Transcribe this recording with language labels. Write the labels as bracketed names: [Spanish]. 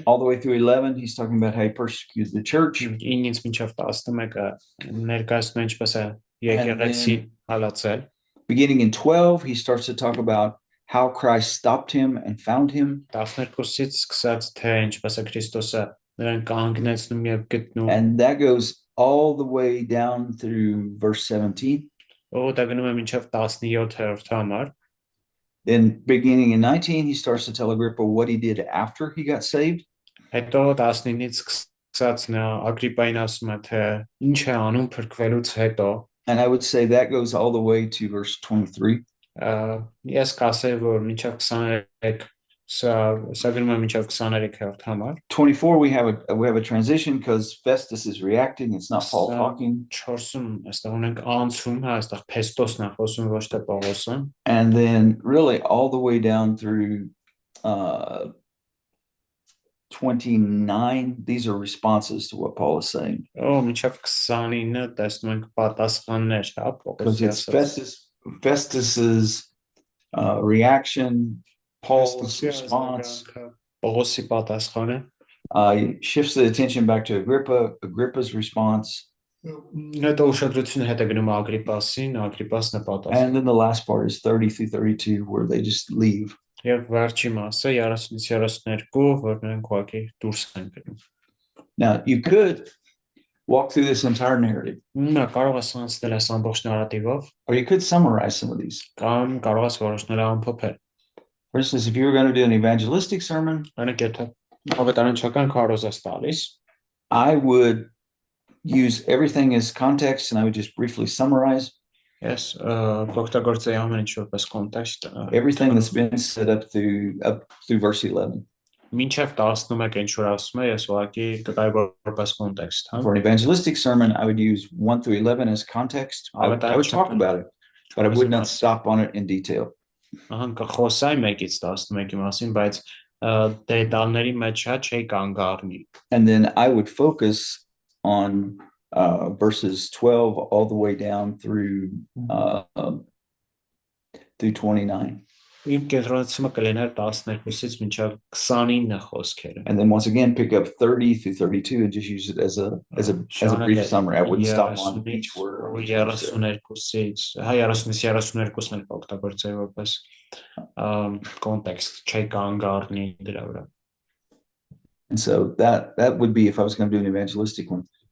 [English] All the way through 11, he's talking about how he persecuted the church. [Armenian] 9-ից մինչև 11-ը ներկայացնում է ինչպես է եկեղեցին հալածել։ [English] Beginning in 12, he starts to talk about how Christ stopped him and found him. [Armenian] 12-ից սկսած թե ինչպես է Քրիստոսը նրան կանգնեցնում եւ գտնում։ [English] And that goes all the way down through verse 17. [Armenian] Ու դա գնում է մինչև 17-րդ համար. [English] Then beginning in 19, he starts to tell Agrippa what he did after he got saved. [Armenian] Հետո 19-ից սկսած նա Ագրիպային ասում է, թե ինչ է անում փրկվելուց հետո. [English] And I would say that goes all the way to verse 23. [Armenian] Ես կասեի, որ մինչև 23 սա գնում է մինչև 23-րդ համար. [English] 24 we have a transition because Festus is reacting. It's not Paul talking. [Armenian] 4-ում այստեղ ունենք անցում, հա, այստեղ Փեստոսն է խոսում, ոչ թե Պողոսը. [English] And then really all the way down through 29, these are responses to what Paul is saying. [Armenian] Մինչև 29-ը տեսնում ենք պատասխաններ, հա, [English] Because it's [Armenian] Պողոսի. [English] Festus's reaction, Paul's response. [Armenian] Պողոսի պատասխանը. [English] Shifts the attention back to Agrippa's response. [Armenian] Հետո ուշադրությունը հետ է գնում Ագրիպասին, Ագրիպասն է պատասխանում. [English] And then the last part is 30 through 32 where they just leave. [Armenian] Եվ վերջի մասը 30-32, որ նրանք ուղղակի դուրս են գնում. [English] Now, you could walk through this entire narrative. [Armenian] Նա կարող է սանցնել այս ամբողջ նարատիվով, [English] Or you could summarize some of these. [Armenian] կամ կարող է որոշնել ամփոփել. [English] For instance, if you were going to do an evangelistic sermon, [Armenian] Օրինակ, եթե ավետարանչական քարոզած տալիս, [English] I would use everything as context and I would just briefly summarize [Armenian] ես օգտագործեի ամեն ինչ որպես կոնտեքստ. [English] everything that's been set up through verse 11. [Armenian] Մինչև 11 ինչ որ ասում է, ես ուղղակի կտայի որպես կոնտեքստ, հա. [English] For an evangelistic sermon, I would use 1 through 11 as context. I would talk about it, but I would not stop on it in detail. [Armenian] Ահա կխոսայի 1-ից 11-ի մասին, բայց դետալների մեջ չէի կանգ առնի. [English] And then I would focus on verses 12 all the way down through 29. [Armenian] Իմ կենտրոնացումը կլիներ 12-ից մինչև 29 խոսքերը. [English] And then once again pick up 30 through 32 and just use it as a brief summary. I wouldn't stop on each word. [Armenian] 32-ից, հա 30-ից 32-ն էլ օգտագործեի որպես context, չէի կանգ առնի դրա վրա. [English] And so that would be if I was going to do an evangelistic one.